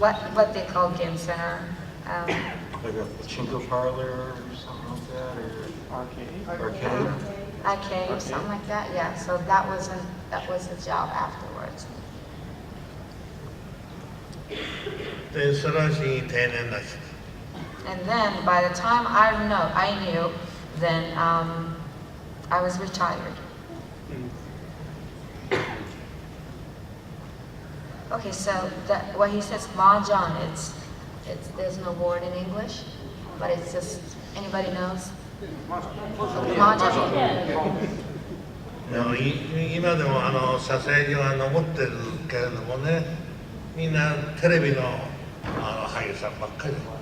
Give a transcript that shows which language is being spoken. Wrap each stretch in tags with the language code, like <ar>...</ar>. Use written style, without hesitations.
<en>What they call game center. Like a chinko parlor or something like that, or arcade? Arcade, something like that. Yeah. So that was the job afterwards.</en> <ja>で、そのうちに定年だし。</ja> <en>And then by the time I knew, then I was retired. Okay, so what he says mahjong, it's there's no word in English, but it's just anybody knows. Okay, mahjong.</en> <ja>今でも撮影所は残ってるけれどもね、みんなテレビの俳優さんばっかり。</ja>